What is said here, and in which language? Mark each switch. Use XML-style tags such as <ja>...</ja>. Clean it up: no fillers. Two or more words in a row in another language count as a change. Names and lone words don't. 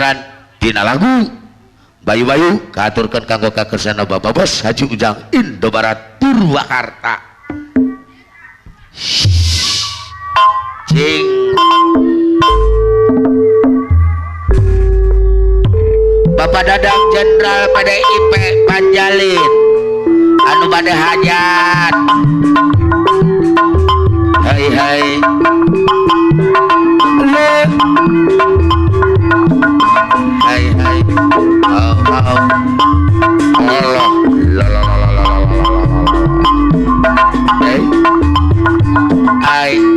<su>pangandaran dina lagu bayu-bayu katurkeun kanggo kakersana Bapak Bos Haji Ujang Indobarat Purwakarta. Cing Bapak Dadang Jenderal PDIP Panjalin anu bade hajat. Hai hai hai hai oh oh Allah la la la la la hey hai</su>